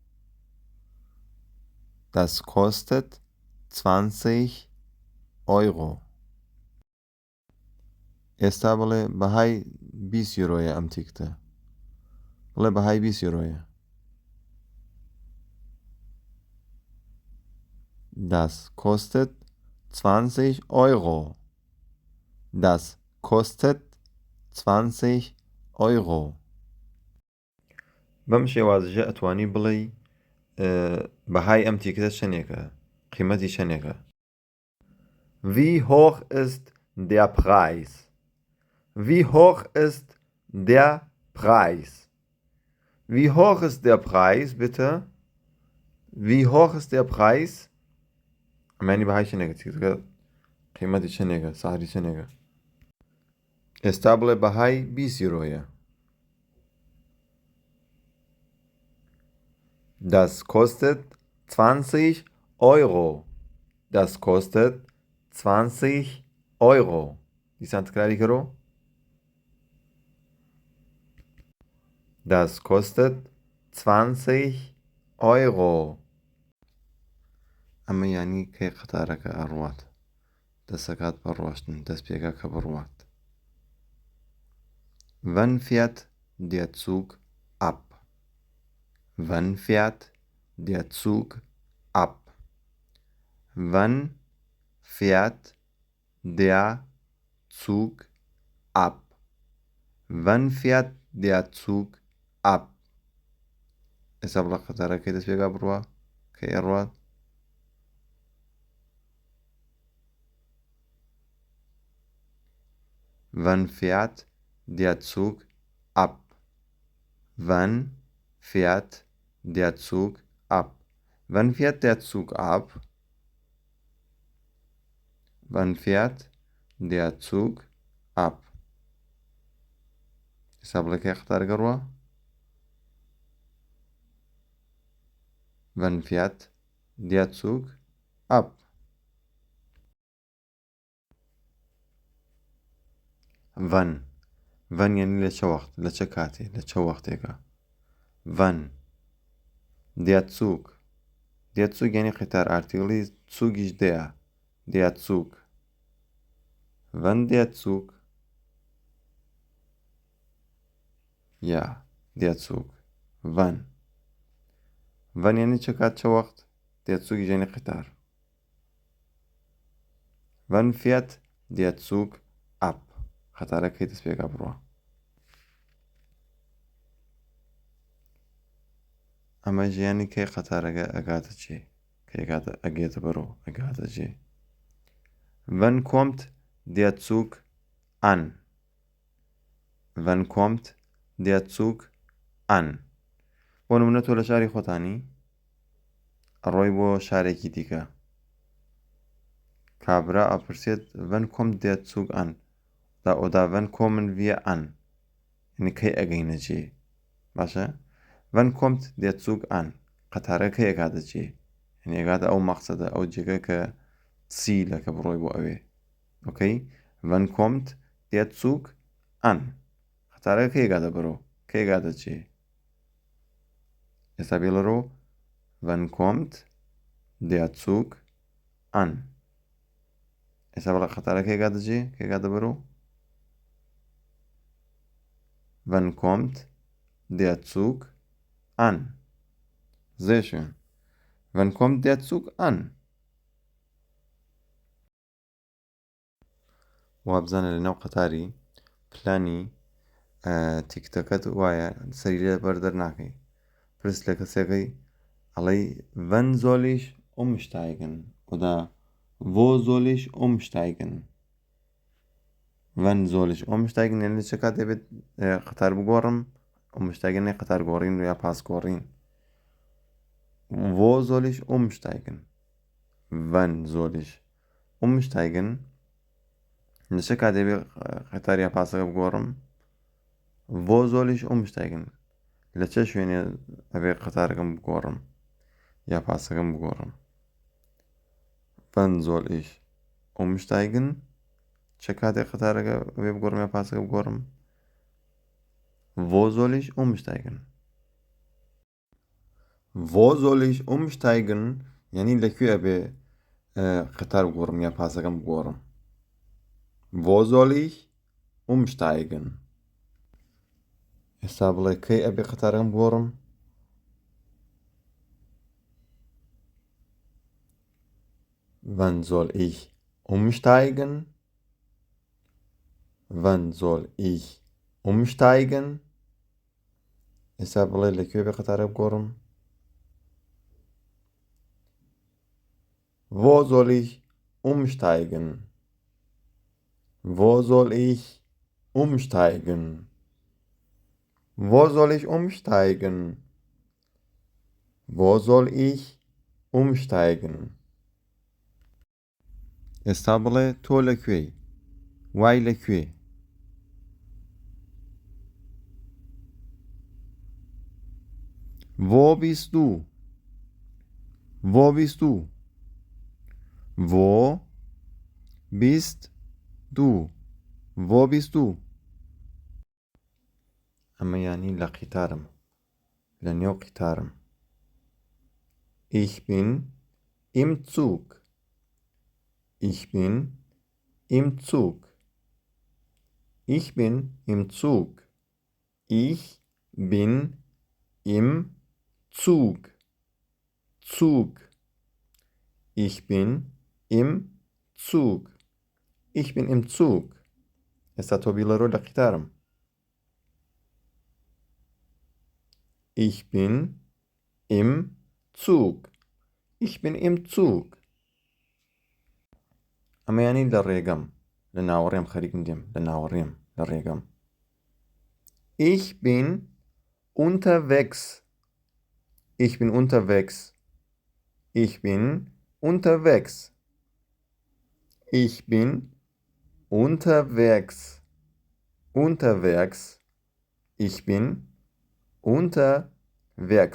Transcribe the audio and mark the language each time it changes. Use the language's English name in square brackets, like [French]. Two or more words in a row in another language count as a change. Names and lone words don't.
[German] das kostet 20 Euro [Central Kurdish] ئێستا بڵێ بەهای 20 یورۆیە ئەم تیکتە بڵێ بەهای 20 یورۆیە [German] das kostet 20 Euro das kostet 20 Euro [Central Kurdish] بەم شێوازەژە ئەتوانی بڵێ بەهای ئەم تیکتە چەندێکە قیمەتی چەندێکە [German] wie hoch ist der Preis wie hoch ist der Preis wie hoch ist der Preis bitte wie hoch ist der Preis [Central Kurdish] ئەمانی بەهای چەندێکە تیکتەکە قیمەتی چەندێکە سعری چەندێکە ئێستا بڵێ بەهای 20 یورۆیە [German] das kostet 20 Euro das kostet 20 Euro [Central Kurdish] دیسان تکراری کەرۆ [German] das kostet 20 Euro [Central Kurdish] ئەمە یعنی کەی قەتارەکە ئەڕوات دەسەکات بە ڕۆشتن دەست پێکا کە بڕوات. [German] Wann fährt der Zug ab? Wann fährt der Zug ab? Wann fährt der Zug ab? Wann fährt der Zug ab? [Central Kurdish] ئێستا بڵە قەتارە کەی دەست پێکا بڕوا کە ئێڕوات. [German] Wann fährt der Zug ab? Wann fährt der Zug ab? Wann fährt der Zug ab? Wann fährt der Zug ab? [Central Kurdish] ئێستا بڵێ کەی قەتارەکە ڕوا. [German] Wann fährt der Zug ab? Wann. [Central Kurdish] Wann یعنی لە چه وەخت لە چه کاتێ لە چه وەختێکە. [German] Wann. Der Zug. Der Zug [Central Kurdish] یعنی قیتار ئارتیکڵی Zugiش der. [German] Der Zug. Wann der Zug. Ja, der Zug. Wann. [Central Kurdish] Wann یعنی چه کات چه وەخت. [German] Der Zug [Central Kurdish] یعنی قیتار. [German] Wann fährt der Zug ab? [Central Kurdish] قەتارەکەی دەست پێکا بڕوا. ئەمە ژیانی کەی قەتارەکە ئەگاتە چێ کە ئەگێتە بەرەو ئەگاتە چێ. [German] Wann kommt der Zug an? Wann kommt der Zug an? [Central Kurdish] بۆ نمونە تۆ لە شاری خۆتانی ئەڕۆی بۆ شارێکی دیکە کابرا ئەپرسێت [German] Wann kommt der Zug an? Oder wann kommen wir an? [Central Kurdish] یعنی کەی ئەگەینە چێ باشە. [German] Wann kommt der Zug an? [Central Kurdish] قەتارە کەی ئەگاتە چێ یعنی ئەگاتە ئەو مەقسەدە ئەو جێگە کە چیلەکە بڕۆی بۆ ئەوێ. ئۆکەی. [German] Wann kommt der Zug an? [Central Kurdish] قەتارە کەی ئەگاتە بەرەو کەی ئەگاتە چێ. ئێستا بێڵەرۆ [German] Wann kommt der Zug an? [Central Kurdish] ئێستا بڵە قەتارە کەی ئەگاتە چێ کەی ئەگاتە بەرەو. [German] Wann kommt der Zug an? Sehr schön. Wann kommt der Zug an? [Central Kurdish] وابزانە لەناو قەتاری پلانی تیکتەکەت وایە سەری لێ بەردەر ناکەی. پرس لە کەسێکەکەی ئەڵەی [German] Wann soll ich umsteigen? Oder wo soll ich umsteigen? Wann soll ich umsteigen? [Central Kurdish] یعنی چه کاتێ بێت قەتار بگۆڕم. umsteigen یعنی قەتار گۆڕین یا پاس گۆڕین. [German] Wo soll ich umsteigen? Wann soll ich umsteigen? [Central Kurdish] لە چه کاتێ بێت قەتار یا پاسەکە بگۆڕم. [German] Wo soll ich umsteigen? [Central Kurdish] لە چه شوێنێ ئەبێ قەتارەکەم بگۆڕم یا پاسەکەم بگۆڕم. [German] Wann soll ich umsteigen? [Central Kurdish] چه کاتێک قەتارەکە ئەبێ بگۆڕم یا پاسەکە بگۆڕم. [German] Wo soll ich umsteigen? Wo soll ich umsteigen? [Central Kurdish] یعنی لەکوێ ئەبێ قەتار بگۆڕم یا پاسەکەم بگۆڕم. [German] Wo soll ich umsteigen? [Central Kurdish] ئێستا بڵێ کەی ئەبێ قەتارەکەم بگۆڕم. [German] Wann soll ich umsteigen? Wann soll ich umsteigen? [Central Kurdish] ئێستا بڵێ لەکوێ بێ قەتارەکە بگۆڕم. [German] Wo soll ich umsteigen? Wo soll ich umsteigen? Wo soll ich umsteigen? Wo soll ich umsteigen? [Central Kurdish] ئێستا بڵێ تۆ لەکوێی وای لەکوێ. [German] Wo bist du? Wo bist du? Wo bist du? Wo bist du? [Central Kurdish] ئەمە یانی لە قیتارم لە نێو قیتارم. [German] Ich bin im Zug. Ich bin im Zug. Ich bin im Zug. Ich bin im Zug. Zug. Ich bin im Zug. Ich bin im Zug. [Central Kurdish] ئێستا تۆ بیڵەرۆ لە قیتارم. [German] Ich bin im Zug. Ich bin im Zug. [Central Kurdish] ئەمە یانی لە ڕێگەم لە ناوەڕێم خەریکم دێم لە ناوەڕێم لە ڕێگەم. [German] Ich bin unterwegs. Ich bin unterwegs. Ich bin unterwegs. Ich bin unterwegs. Unterwegs. Ich bin unterwegs.